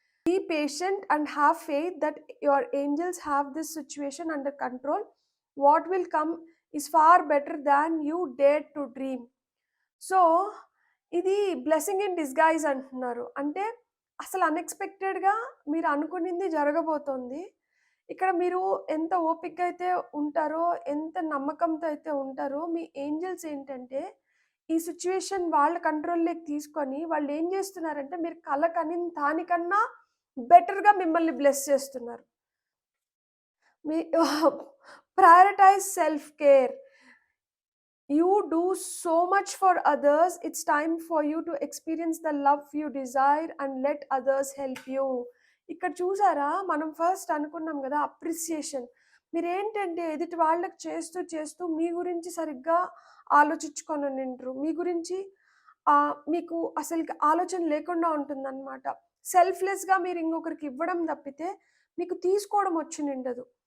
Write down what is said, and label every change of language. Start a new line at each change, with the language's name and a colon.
English: Be patient and have faith that your angels have this situation under control. What will come is far better than you dared to dream.
Telugu: So, ఇది
English: blessing in disguise
Telugu: అంటున్నారు. అంటే అసలు అన్‌ఎక్స్‌పెక్టెడ్‌గా మీరు అనుకునింది జరగబోతోంది. ఇక్కడ మీరు ఎంత ఓపికగా అయితే ఉంటారో, ఎంత నమ్మకంతో అయితే ఉంటారో, మీ ఏంజెల్స్ ఏంటంటే, ఈ సిట్యుయేషన్ వాళ్ళ కంట్రోల్‌లోకి తీసుకొని వాళ్ళేం జేస్తున్నారంటే, మీరు కల కనిన దానికన్నా బెటర్‌గా మిమ్మల్ని బ్లెస్ చేస్తున్నారు.
English: మీ prioritize self care. You do so much for others. It's time for you to experience the love you desire and let others help you.
Telugu: ఇక్కడ చూసారా? మనం ఫస్ట్ అనుకున్నాం గదా! అప్రిసియేషన్. మీరేంటంటే ఎదుటి వాళ్ళకి చేస్తూ మీ గురించి సరిగ్గా ఆలోచించుకొనుండిండ్రు. మీ గురించి మీకు అసలుకి ఆలోచన లేకుండా ఉంటుందనమాట. సెల్ఫ్‌లెస్‌గా మీరు ఇంకొకరికి ఇవ్వడం తప్పితే మీకు తీసుకోవడం వచ్చునిండదు.